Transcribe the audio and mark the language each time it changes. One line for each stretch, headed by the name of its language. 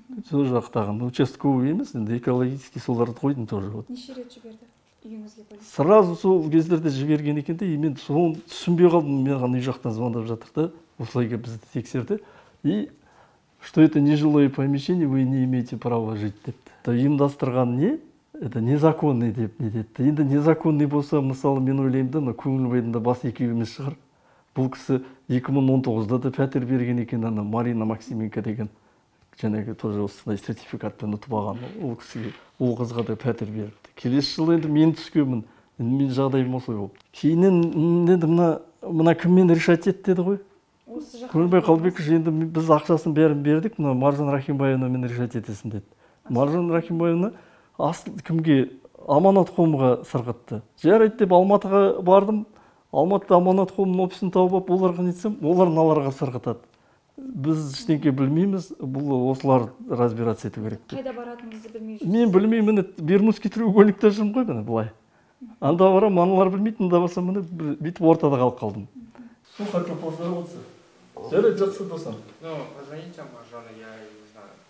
Kazakh: Сол жақтаған участковый емес, енді экологический соларды қойдым тоже. Неше рет жіберді үйіңізге полиция? Сразу сол кездерде жіберген екен де, мен соны түсінбей қалдым, мен үй жақтан звондап жатыр да, осылайға бізді тексерді.
Russian: И что это не жилое помещение, вы не имеете права жить депті.
Kazakh: Ұйымдастырған не?
Russian: Это незаконный
Kazakh: деп не деді. Енді незаконный болса, мысалы, мен ойлаймын да, Көңілбайдың да бас екеуіміз шығар. Бұл кісі 2019-да да пәтер берген екен, ана Марина Максименко деген, жәнегі тоже осындай сертификатпен ұтып алған. Ол кісіге, ол қызға да пәтер беріпті. Келесі жылы енді мен түскенмін, мен жағдайым осылай болды. Кейіннен мына кіммен решать ет деді ғой. Осы жаққа Көнбай Қалбеков енді біз ақшасын бәрін бердік, мына Маржан Рахимбаевнамен решать етесің деді. Маржан Рахимбаевна кімге? Аманатқомға сырғытты. Жарайды деп Алматыға бардым. Алматыда Аманатқомның офисын тауып алып, оларға нетсем, олар мыналарға сырғытады. Біз ештеңе білмейміз, бұл осылар разбираться ету керек. Қайда баратыныңызды білмей жүрсіз? Мен білмеймін, міне Бермудский треугольникте жүрмін ғой, міне былай. Анда барам, аналар білмейді, мында барсам, міне бүйтіп ортада қалып қалдым.
Russian: Что хочу поздороваться?
Kazakh: Жарайды, жақсы досам.
Russian: Ну, позвоните Маржану, я не знаю.